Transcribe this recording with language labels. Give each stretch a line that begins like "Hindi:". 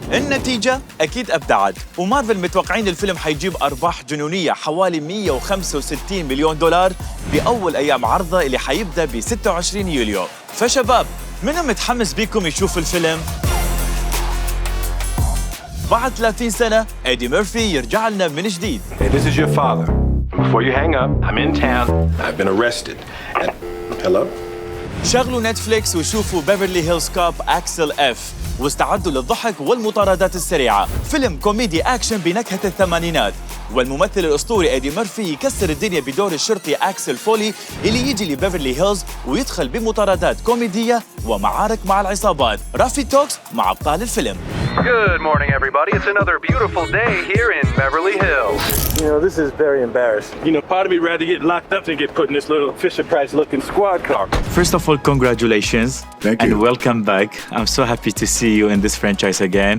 Arabic: النتيجة أكيد أبدعت، ومارفل متوقعين الفيلم حيجيب أرباح جنونية حوالي 165 مليون دولار بأول أيام عرضه اللي حيبدأ ب 26 يوليو. فشباب منو متحمس بيكم يشوف الفيلم؟ بعد 30 سنة إيدي ميرفي يرجع لنا من جديد.
English: Hey, this is your father. Before you hang up, I'm in town. I've been arrested. And hello?
Arabic: شغلوا نتفليكس وشوفوا بيفرلي هيلز كوب أكسل F واستعدوا للضحك والمطاردات السريعة. فيلم كوميدي أكشن بنكهة الثمانينات، والممثل الأسطوري إيدي ميرفي يكسر الدنيا بدور الشرطي أكسل فولي اللي يجي لبيفرلي هيلز ويدخل بمطاردات كوميدية ومعارك مع العصابات. رافي توكس مع أبطال الفيلم.
English: Good morning, everybody. It's another beautiful day here in Beverly Hills. You know, this is very embarrassing. You know, part of me rather get locked up than get put in this little Fisher-Price-looking squad car. First of all, congratulations. Thank you. And welcome back. I'm so happy to see you in this franchise again.